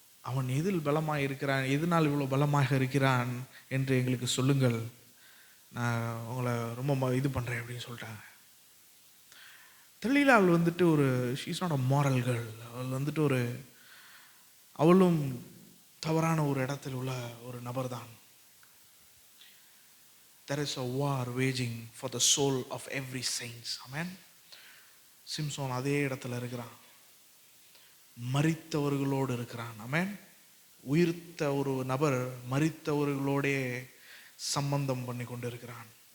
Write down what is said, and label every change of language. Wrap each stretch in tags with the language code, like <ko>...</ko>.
<ta>அவன் எதில் பலமாக இருக்கிறான், எதனால் இவ்வளோ பலமாக இருக்கிறான் என்று எங்களுக்கு சொல்லுங்கள், நான் உங்களை ரொம்ப இது பண்ணுறேன் அப்படின்னு சொல்லிட்டாங்க. தெளிலாள் வந்துட்டு ஒரு she's not a moral girl. அவள் வந்துட்டு அவளும் தவறான ஒரு இடத்தில் உள்ள ஒரு நபர் தான்.</ta> <en>There is a war waging for the soul of every saints. Amen.</en> <ta>Samson அதே இடத்துல இருக்கிறான், மரித்தவர்களோடு இருக்கிறான். ஆமென். உயிர்த்த ஒரு நபர் மரித்தவர்களோடே சம்பந்தம் பண்ணி கொண்டு இருக்கிறான்.</ta>